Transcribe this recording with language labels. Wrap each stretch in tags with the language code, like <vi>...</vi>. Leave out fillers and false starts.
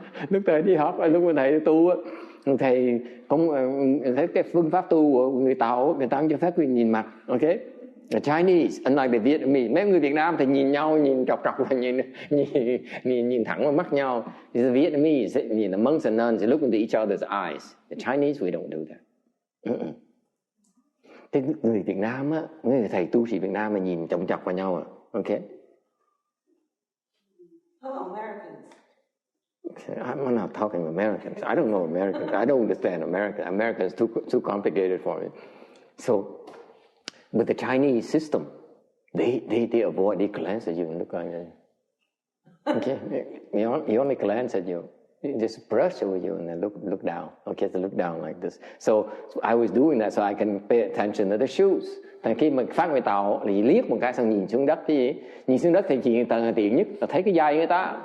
<vi>Lúc thầy đi học, lúc mà thầy tu, thầy không thấy cái phương pháp tu của người Tàu, người ta không cho phép quyền nhìn mặt. Okay?</vi> <en>The Chinese, unlike the Vietnamese,</en> <vi>mấy người Việt Nam thì nhìn nhau, nhìn trọc và nhìn thẳng vào mắt nhau.</vi> <en>The Vietnamese, the monks and nuns, they look into each other's eyes. The Chinese, we don't do that.</en> <vi>Cái người Việt Nam á, người thầy tu sĩ Việt Nam mà nhìn chồng chọc vào nhau à.</vi> <en>Okay. How Americans? Okay, I'm not talking Americans. I don't know Americans. I don't understand America. America is too complicated for me. So, with the Chinese system, they avoid, they glance at you and look like that. Okay, he only glance at you. He just brush over you and then look down. Okay, so look down like this. So I was doing that so I can pay attention to the shoes.</en> <vi>Thành khi mà phát người tàu thì liếc một cái xong nhìn xuống đất cái gì? Nhìn xuống đất thì chỉ tiện nhất là thấy cái giày người ta.</vi>